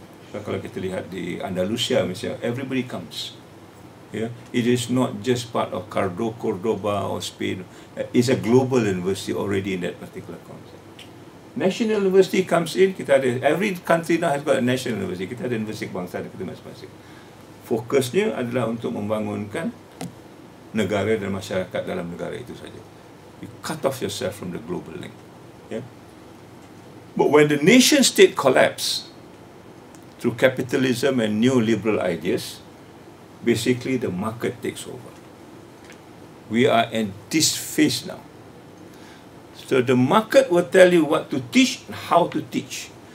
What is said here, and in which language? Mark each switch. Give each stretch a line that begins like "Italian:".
Malay: So, kalau kita lihat di Andalusia misalnya,
English: everybody comes.
Malay: Yeah?
English: It is not just part of Cordoba or Spain. It's a global university already in that particular concept. National university comes in,
Malay: kita ada,
English: every country now has got a national university.
Malay: Kita ada universiti kebangsaan kita masing-masing. Fokusnya adalah untuk membangunkan negara dan masyarakat dalam negara itu saja.
English: You cut off yourself from the global link. Yeah? But when the nation state collapsed through capitalism and neoliberal ideas, basically the market takes over. We are in this phase now. So the market will tell you what to teach and how to teach.